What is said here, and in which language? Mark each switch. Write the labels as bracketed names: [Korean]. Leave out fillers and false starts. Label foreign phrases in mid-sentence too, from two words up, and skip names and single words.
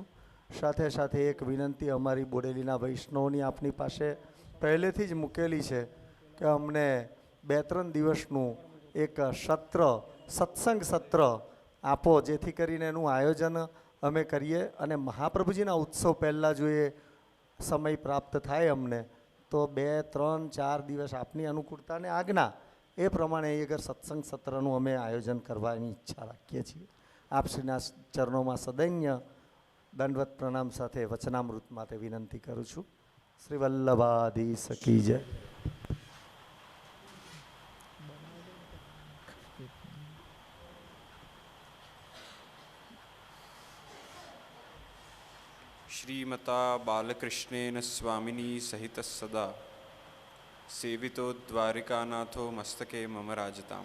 [Gujarati] સાથે સાથે એક વિનંતી અમારી બોડેલીના વૈષ્ણવોની આપની પાસે પહેલેથી જ મૂકેલી છે કે અમને 2-3 દિવસનું એક સત્ર, સત્સંગ સત્ર આપો, જેથી કરીને એનું આયોજન અમે કરીએ અને મહાપ્રભુજીના ઉત્સવ પહેલાં જો એ સમય પ્રાપ્ત થાય અમને તો 2-3-4 દિવસ આપની અનુકૂળતાને આજ્ઞા એ પ્રમાણે એ અગર સત્સંગ સત્રનું અમે આયોજન કરવાની ઈચ્છા રાખીએ છીએ. આપશ્રીના ચરણોમાં સદૈન્ય દંડવત પ્રણામ સાથે વચનામૃત માટે વિનંતી કરું છું. શ્રી વલ્લભાધીશ કી જય. [Sanskrit] श्रीमता बालकृष्णेन स्वामिनी सहित सदा सेवितो द्वारिकानाथो मस्तके मम राजताम.